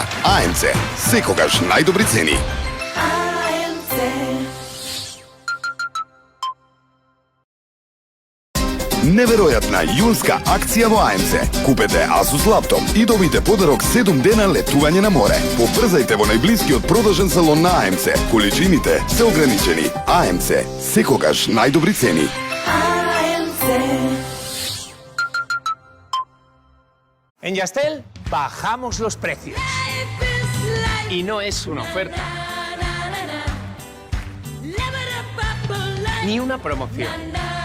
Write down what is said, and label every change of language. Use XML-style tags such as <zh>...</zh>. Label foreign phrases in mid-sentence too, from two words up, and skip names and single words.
<mk>АМЦ, секогаш најдобри цени. Неверојатна јунска акција во АМЦ. Купете Asus лаптоп и добите подарок 7 дена летување на море. Побрзајте во најблискиот продажен салон на АМЦ. Количините се ограничени. АМЦ, секогаш најдобри цени.</mk> <es>En Yastel bajamos los precios. Y no es una oferta. Ni una promoción.</es>